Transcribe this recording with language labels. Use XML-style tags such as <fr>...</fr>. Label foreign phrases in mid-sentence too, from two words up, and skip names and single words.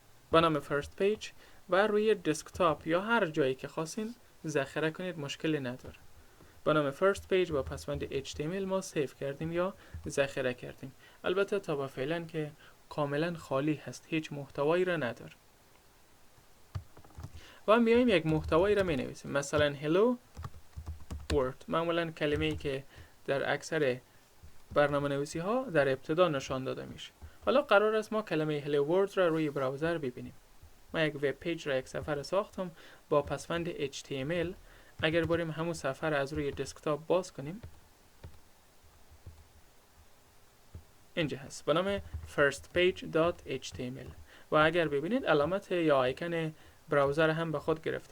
<fa>با نام</fa> <en>first page</en> <fa>و روی دسکتاپ یا هر جایی که خواستین ذخیره کنید، مشکلی نداره. با نام</fa> <en>first page</en> <fa>با پسوند HTML ما سیو کردیم یا ذخیره کردیم. البته تا به فعلا که کاملا خالی هست، هیچ محتوایی را نداره. و میایم یک محتوایی را می نویسیم، مثلا</fa> <en>hello world.</en> <fa>معمولا کلمه‌ای که در اکثر برنامه نویسی ها در ابتدا نشان داده میشه. حالا قرار است ما کلمه</fa> <en>hello world</en> <fa>را روی براوزر ببینیم. من یک</fa> <en>web page</en> <fa>را یک صفحه ساختم با پسوند HTML. اگر بریم همون صفحه را از روی دسکتاپ باز کنیم، اینجا هست با نام firstpage.html و اگر ببینید علامت یا آیکن براوزر هم به خود گرفته.</fa>